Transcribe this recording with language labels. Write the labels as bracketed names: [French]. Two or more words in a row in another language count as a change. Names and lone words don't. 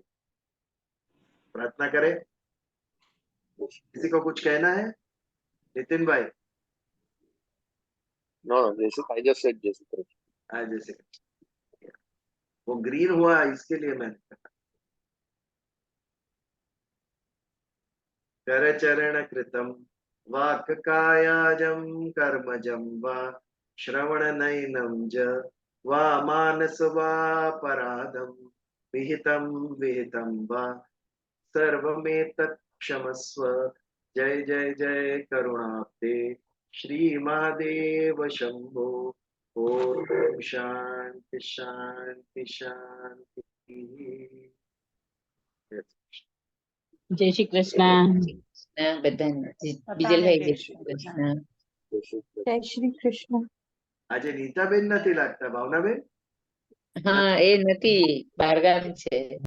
[Hindi] प्रार्थना करें। किसी को कुछ कहना है? नितिन भाई। [English] No, I just said [Hindi] जय श्री कृष्ण. जय श्री कृष्ण। वो ग्रीन हुआ इसके लिए मैंने कहा। [Sanskrit] कर चरण कृतम वाक् कायाजं कर्मजं वा श्रवण नयनम ज वा मानस वा पराधम विहितम विहितम वा सर्वमेतत् क्षमस्व। जय जय जय करुणाब्दे श्री महादेव शंभो। ओम शांति शांति शांति। [Hindi] जय श्री कृष्ण [Gujarati] બધાને બીજલભાઈ જય શ્રી કૃષ્ણ [Hindi] जय श्री कृष्ण. जय श्री कृष्ण। [Gujarati] आज नीताबेन નથી લાગતા, ભાવનાબેન? હા એ નથી બહારગામ છે